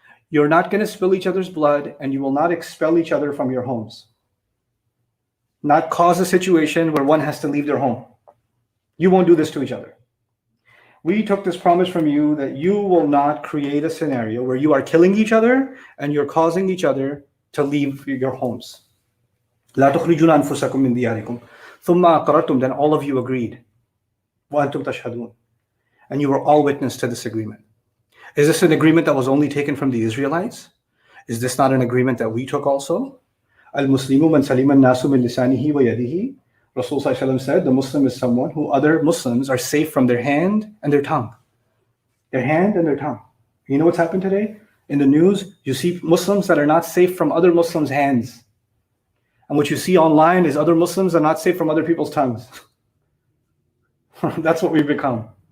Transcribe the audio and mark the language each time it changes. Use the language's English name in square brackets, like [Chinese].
[English] You're not going to spill each other's blood, and you will not expel each other from your homes. Not cause a situation where one has to leave their home. You won't do this to each other. We took this promise from you that you will not create a scenario where you are killing each other and you're causing each other to leave your homes. [Arabic] لا تخرجون أنفسكم من دياركم ثم أقررتم, [English] then all of you agreed. [Arabic] وأنتم تشهدون, [English] and you were all witness to this agreement. Is this an agreement that was only taken from the Israelites? Is this not an agreement that we took also? [Arabic] المسلمون من سلم الناس من لسانه ويده. [English] Rasul said the Muslim is someone who other Muslims are safe from their hand and their tongue. Their hand and their tongue. You know what's happened today? In the news, you see Muslims that are not safe from other Muslims' hands. And what you see online is other Muslims are not safe from other people's tongues. That's what we've become.